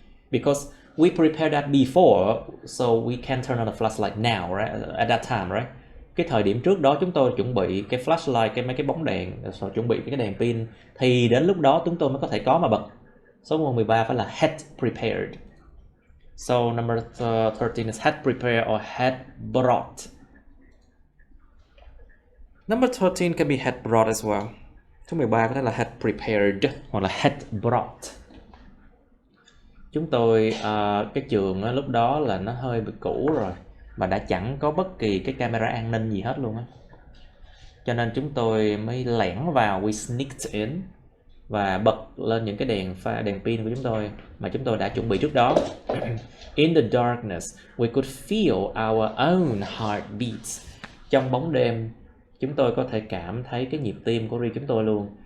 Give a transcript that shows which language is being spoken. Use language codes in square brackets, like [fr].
[en] Because we prepared that before, so we can turn on the flashlight now, right? At that time, right? [vi] Cái thời điểm trước đó chúng tôi chuẩn bị cái flashlight, mấy cái bóng đèn, rồi chuẩn bị cái đèn pin, thì đến lúc đó chúng tôi mới có thể có mà bật. Số 13 phải là had prepared. [en] So number 13 is had prepared or had brought. Number 13 can be had brought as well. [vi] Số 13 có thể là had prepared hoặc là had brought. Chúng tôi, cái trường lúc đó là nó hơi bị cũ rồi, mà đã chẳng có bất kỳ cái camera an ninh gì hết luôn á. Cho nên chúng tôi mới lẻn vào, [en] we sneaked in, [vi] và bật lên những cái đèn pin của chúng tôi mà chúng tôi đã chuẩn bị trước đó. [en] In the darkness, we could feel our own heartbeats. [vi] Trong bóng đêm, chúng tôi có thể cảm thấy cái nhịp tim của riêng chúng tôi luôn.